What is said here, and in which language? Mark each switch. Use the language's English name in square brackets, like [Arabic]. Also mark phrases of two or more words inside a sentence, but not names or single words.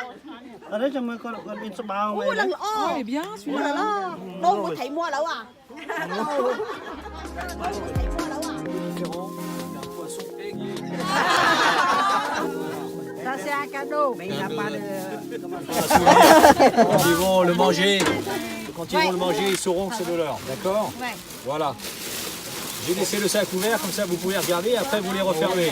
[Vietnamese] Ở đấy cho mấy con in số bao Ủa này lần đấy. [French] Oh, il est bien [Vietnamese] Ủa [French] celui-là. [Vietnamese] là đâu có thấy mua đâu à? Đâu có thấy mua đâu à? [French] Ça c'est un cadeau. Mais il n'a pas de... Quand ils vont le manger, ils sauront que c'est de leur. D'accord? Ouais. Voilà. J'ai laissé le sac ouvert, comme ça vous pouvez regarder, après vous les refermez.